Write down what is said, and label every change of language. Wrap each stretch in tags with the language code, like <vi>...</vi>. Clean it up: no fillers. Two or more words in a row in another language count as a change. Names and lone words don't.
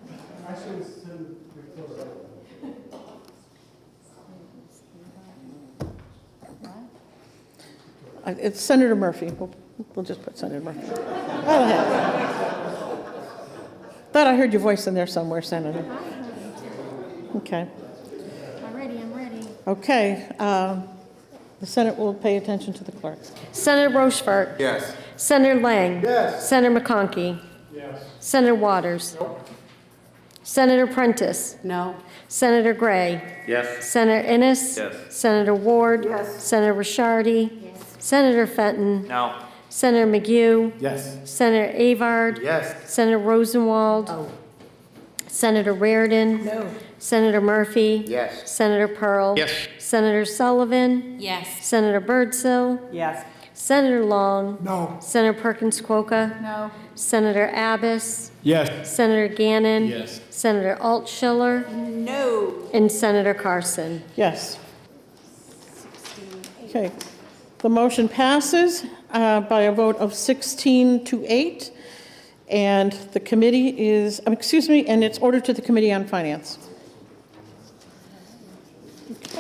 <en>It's Senator Murphy. We'll just put Senator Murphy. Thought I heard your voice in there somewhere, Senator. Okay. I'm ready. Okay. The Senate will pay attention to the clerk. Senator Rochefort? Yes. Senator Lang? Yes. Senator McConkey? Yes. Senator Waters? Nope. Senator Prentiss? No. Senator Gray? Yes. Senator Innes? Yes. Senator Ward? Yes. Senator Ricciardi? Yes. Senator Fenton? No. Senator McGough? Yes. Senator Avard? Yes. Senator Rosenwald? Senator Reardon? No. Senator Murphy? Yes. Senator Pearl? Yes. Senator Sullivan? Yes. Senator Birdsell? Yes. Senator Long? No. Senator Perkins Quokka? No. Senator Abbas? Yes. Senator Gannon? Yes. Senator Altschiller? No. And Senator Carson? Yes. Okay. The motion passes. by a vote of 16 to 8. And the committee is, and it's ordered to the Committee on Finance. Okay.</en>